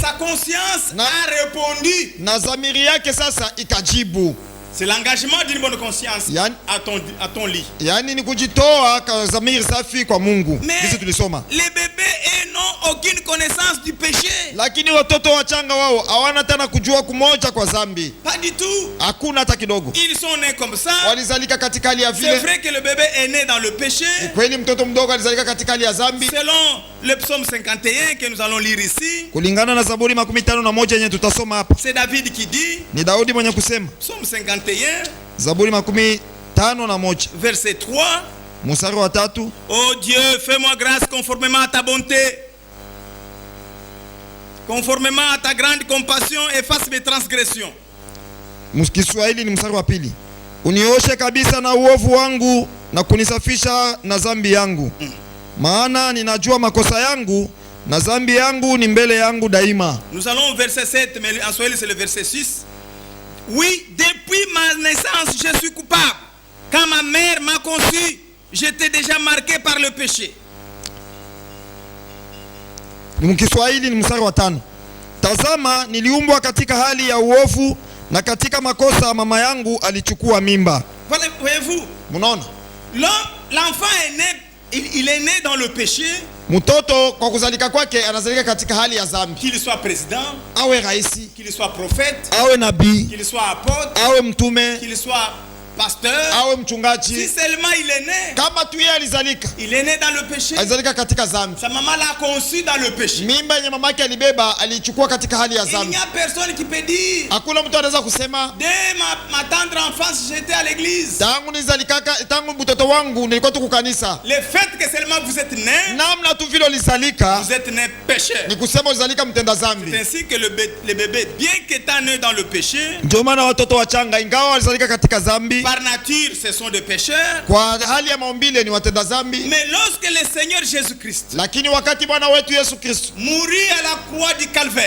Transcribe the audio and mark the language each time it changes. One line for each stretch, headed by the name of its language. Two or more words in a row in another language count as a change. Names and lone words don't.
French: Et sa conscience a répondu.
Swahili: Na zamiri yake sasa ikajibu.
French: C'est l'engagement d'une bonne conscience à ton lit.
Swahili: Yani ni kujitoa kwa zamiri safi kwa Mungu. Sisi tulisoma.
French: Les bébés n'ont aucune connaissance du péché.
Swahili: Lakini watoto wachanga wao hawana tena kujua kumoja kwa dhambi.
French: Pas du tout.
Swahili: Hakuna hata kidogo.
French: Ils sont nés comme ça.
Swahili: Walizalika katika hali ya vile.
French: C'est vrai que le bébé est né dans le péché.
Swahili: Ni kweli mtoto mdogo alizalika katika hali ya dhambi.
French: Selon le psaume 51 que nous allons lire ici.
Swahili: Kulingana na Zaburi 51 yenye tutasoma hapa.
French: C'est David qui dit.
Swahili: Ni Daudi mwenye kusema.
French: Psaume 51.
Swahili: Zaburi 51
French: verset 3.
Swahili: Mstari wa 3.
French: Oh Dieu, fais-moi grâce conformément à ta bonté. Conformément à ta grande compassion, efface mes transgressions.
Swahili: Mkiswahili ni mstari wa 2. Unioshe kabisa na uovu wangu na kunisafisha na dhambi yangu. Maana ninajua makosa yangu na dhambi yangu ni mbele yangu daima.
French: Nous allons au verset 7, mais en Swahili c'est le verset 6. Oui, depuis ma naissance, je suis coupable. Quand ma mère m'a conçu, j'étais déjà marqué par le péché.
Swahili: Mkiswahili ni mstari wa 5. Tazama, niliumbwa katika hali ya uovu na katika makosa mama yangu alichukua mimba.
French: Voyez-vous?
Swahili: Munaona?
French: L'enfant est né, il est né dans le péché.
Swahili: Mtoto kwa kuzalika kwake anazalika katika hali ya dhambi.
French: Qu'il soit président,
Swahili: awe raisi,
French: qu'il soit prophète,
Swahili: awe nabii,
French: qu'il soit apôtre,
Swahili: awe mtume,
French: qu'il soit pasteur,
Swahili: awe mchungaji.
French: Si seulement il est né,
Swahili: kama tu yeye alizalika,
French: il est né dans le péché.
Swahili: Alizalika katika dhambi.
French: Sa maman l'a conçu dans le péché.
Swahili: Mimba yenye mamake alibeba alichukua katika hali ya dhambi.
French: Il n'y a personne qui peut dire.
Swahili: Hakuna mtu anaweza kusema
French: dès ma tendre enfance j'étais à l'église.
Swahili: Tangu nizalikaka, tangu mtoto wangu nilikuwa tu kukanisa.
French: Le fait que seulement vous êtes né,
Swahili: namna tu vile ulizalika,
French: vous êtes né pécheur.
Swahili: Ni kusema ulizalika mtenda dhambi.
French: C'est ainsi que les bébés, bien qu'étant nés dans le péché,
Swahili: ndio maana watoto wachanga ingawa walizalika katika dhambi,
French: par nature ce sont des pécheurs.
Swahili: Kwa hali ya maumbile ni watenda dhambi.
French: Mais lorsque le Seigneur Jésus-Christ,
Swahili: lakini wakati Bwana wetu Yesu Kristo
French: mourit à la croix du Calvaire,